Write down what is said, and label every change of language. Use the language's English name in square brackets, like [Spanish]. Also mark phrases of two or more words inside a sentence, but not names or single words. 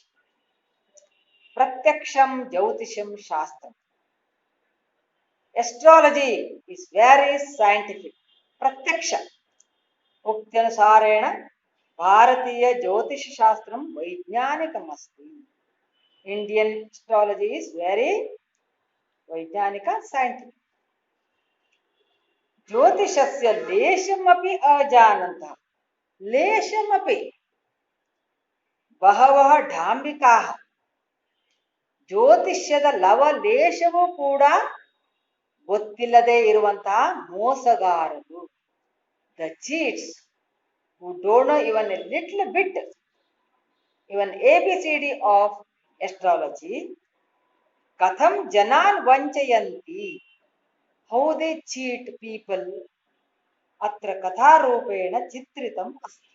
[Sanskrit] प्रत्यक्षं ज्योतिषं शास्त्रम्. [English] Astrology is very scientific. [Sanskrit] Pratyaksha. उक्त्यनुसारेण भारतीय ज्योतिष शास्त्रम् वैज्ञानिकम् अस्ति. [English] Indian astrology is very Vaijnanika scientific. [Sanskrit] ज्योतिषस्य लेशमपि अजानन्तः. Leshamapi. ಬಹವಃ ಢಾಂಬಿಕಾಃ [Kannada] ಜ್ಯೋತಿಷ್ಯದ ಲವಲೇಶವೂ ಕೂಡ ಗೊತ್ತಿಲ್ಲದೆ ಇರುವಂತಹ ಮೋಸಗಾರರು, [English] the cheats who don't know even a little bit, even ABCD of astrology, [Sanskrit] कथं जनान् वञ्चयन्ति, [English] how they cheat people, [Sanskrit] अत्र कथारूपेण चित्रितम् अस्ति.